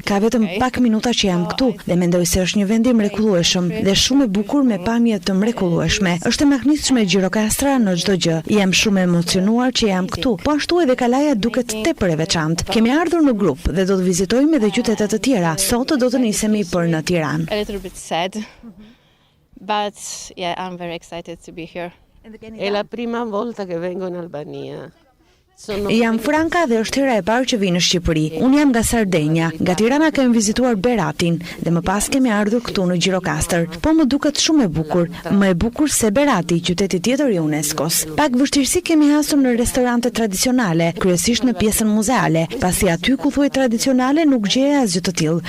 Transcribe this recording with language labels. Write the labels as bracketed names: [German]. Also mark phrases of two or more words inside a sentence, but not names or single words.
[Albanian] Ka vetëm pak minuta që jam këtu dhe mendoj se është një vend i mrekullueshëm dhe shumë e bukur me pamje të mrekullueshme. Është e mahnitshme Gjirokastra në çdo gjë. Jam shumë emocionuar që jam këtu. Po ashtu edhe Kalaja duket tepër e veçantë. Kemi ardhur në grup dhe do të vizitojmë edhe qytete të tjera. Sot do të nisemi për në Tiranë. [English] A little bit sad, but yeah, I'm very excited to be here. [Italian] È la prima volta che vengo in Albania. [Albanian] Jam Franka dhe është hera e parë që vi në Shqipëri. Unë jam nga Sardenja. Nga Tirana kemi vizituar Beratin dhe më pas kemi ardhur këtu në Gjirokastër. Po më duket shumë e bukur, më e bukur se Berati, qyteti tjetër i UNESCO-s. Pak vështirësi kemi hasur në restorante tradicionale, kryesisht në pjesën muzeale, pasi aty ku thuhet tradicionale nuk gjeje asgjë të tillë.